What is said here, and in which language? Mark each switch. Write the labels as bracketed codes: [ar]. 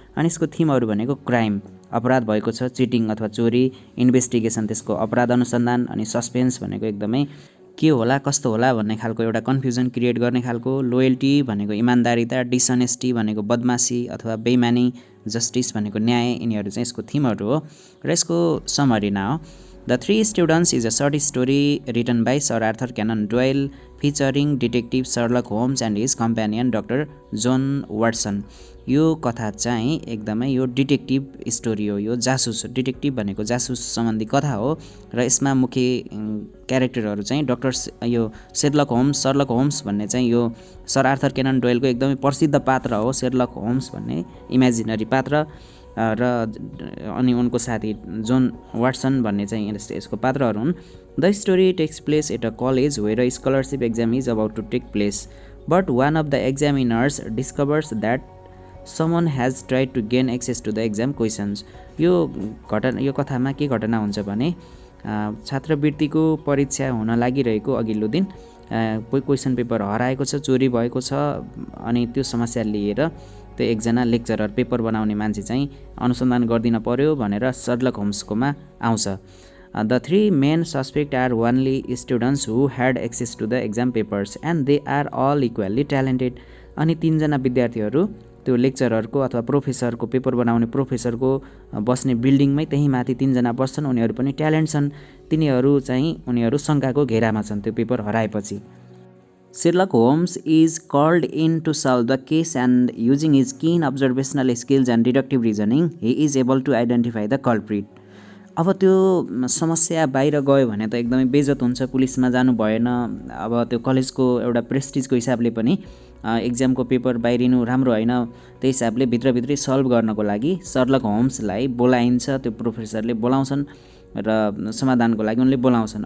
[ne] अनि यसको थिमहरू भनेको क्राइम, अपराध भएको छ, चिटिङ अथवा चोरी, इन्भेस्टिगेसन त्यसको अपराध अनुसन्धान, अनि सस्पेन्स भनेको एकदमै के होला कस्तो होला भन्ने खालको एउटा कन्फ्युजन क्रिएट गर्ने खालको, लोयल्टी भनेको इमान्दारिता, डिसअनेस्टी भनेको बदमासी अथवा बेइमानी, जस्टिस भनेको न्याय, यिनीहरू चाहिँ यसको थिमहरू हो। र यसको समरी न हो [en] The Three Students is a short story written by Sir Arthur Conan Doyle featuring detective Sherlock Holmes and his companion Dr. John Watson. [ne] यो कथा चाहिँ एकदमै यो डिटेक्टिभ स्टोरी हो। यो जासुस डिटेक्टिभ भनेको जासुस सम्बन्धी कथा हो र यसमा मुख्य क्यारेक्टरहरू चाहिँ यो सर्लक होम्स भन्ने चाहिँ यो सर आर्थर केनन डोयलको एकदमै प्रसिद्ध पात्र हो। शेरलक होम्स भन्ने इमेजिनरी पात्र र अनि उनको साथी जोन वाटसन भन्ने चाहिँ यसको पात्रहरू हुन्। [en] The story takes place at a college where a scholarship exam is about to take place but one of the examiners discovers that someone has tried to gain access to the exam questions. [ne] यो कथामा के घटना हुन्छ भने छात्रवृत्तिको परीक्षा हुन लागिरहेको अघिल्लो दिन क्वेसन पेपर हराएको छ, चोरी भएको छ अनि त्यो समस्या लिएर त्यो एकजना लेक्चरर पेपर बनाउने मान्छे चाहिँ अनुसन्धान गर्दिन पर्यो भनेर सर्लक होम्सकोमा आउँछ। [en] The three main suspect are only students who had access to the exam papers and they are all equally talented. [ne] अनि तीनजना विद्यार्थीहरू त्यो लेक्चररको अथवा प्रोफेसरको पेपर बनाउने प्रोफेसरको बस्ने बिल्डिङमै त्यही माथि तीनजना बस्छन्। उनीहरू पनि ट्यालेन्ट छन्। उनीहरू शङ्काको घेरामा छन् त्यो paper हराएपछि। [en] Sherlock Holmes is called in to solve the case and using his keen observational skills and deductive reasoning, he is able to identify the culprit. [ne] अब त्यो समस्या बाहिर गयो भने त एकदमै बेइज्जत हुन्छ, पुलिसमा जानु भएन। अब त्यो कलेजको एउटा प्रेस्टिजको हिसाबले पनि एक्जामको पेपर बाहिरिनु राम्रो होइन। त्यही हिसाबले भित्रभित्रै सल्भ गर्नको लागि सर्लक होम्सलाई बोलाइन्छ। त्यो प्रोफेसरले बोलाउँछन् र समाधानको लागि उनले बोलाउँछन्।